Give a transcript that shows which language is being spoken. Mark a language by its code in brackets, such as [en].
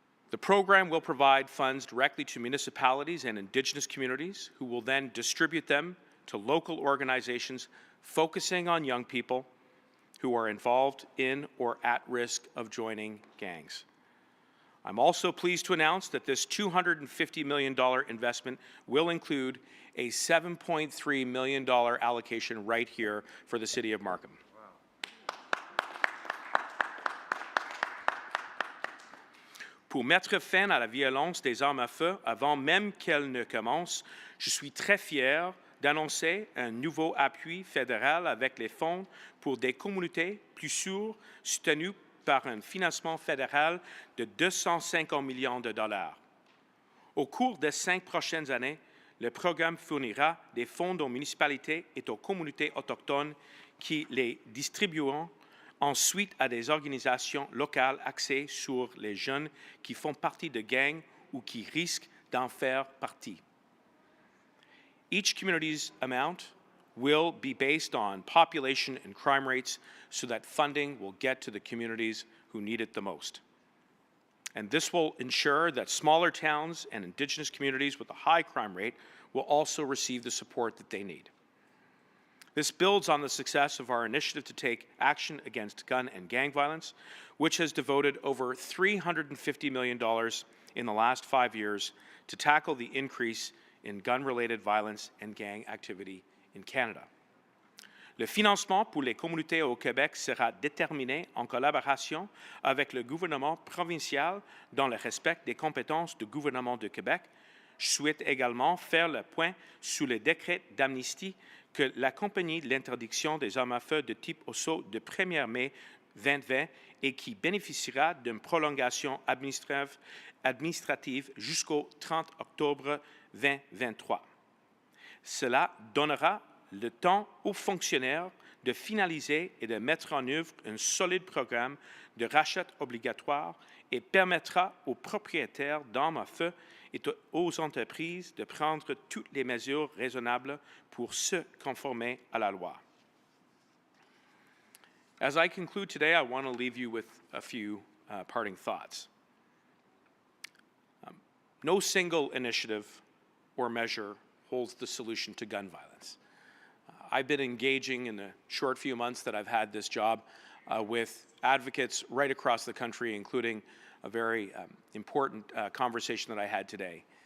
[en] The program will provide funds directly to municipalities and Indigenous communities, who will then distribute them to local organizations focusing on young people who are involved in or at risk of joining gangs. I'm also pleased to announce that this $250 million investment will include a $7.3 million allocation right here for the City of Markham. [fr] Pour mettre fin à la violence des armes à feu avant même qu'elle ne commence, je suis très fier d'annoncer un nouveau appui fédéral avec les fonds pour des communautés plus sûres, soutenues par un financement fédéral de 250 millions de dollars. Au cours des 5 prochaines années, le programme fournira des fonds aux municipalités et aux communautés autochtones qui les distribueront ensuite à des organisations locales axées sur les jeunes qui font partie de gangs ou qui risquent d'en faire partie. [en] Each community's amount will be based on population and crime rates so that funding will get to the communities who need it the most. And this will ensure that smaller towns and Indigenous communities with a high crime rate will also receive the support that they need. This builds on the success of our initiative to take action against gun and gang violence, which has devoted over $350 million in the last 5 years to tackle the increase in gun-related violence and gang activity in Canada. [fr] Le financement pour les communautés au Québec sera déterminé en collaboration avec le gouvernement provincial dans le respect des compétences du gouvernement du Québec. Je souhaite également faire le point sur le décret d'amnistie que l'accompagne l'interdiction des armes à feu de type OSSO de 1er mai 2020 et qui bénéficiera d'une prolongation administrative jusqu'au 30 octobre 2023. Cela donnera le temps aux fonctionnaires de finaliser et de mettre en œuvre un solide programme de rachat obligatoire et permettra aux propriétaires d'armes à feu et aux entreprises de prendre toutes les mesures raisonnables pour se conformer à la loi. [en] As I conclude today, I want to leave you with a few parting thoughts. No single initiative or measure holds the solution to gun violence. I've been engaging in the short few months that I've had this job with advocates right across the country, including a very important conversation that I had today.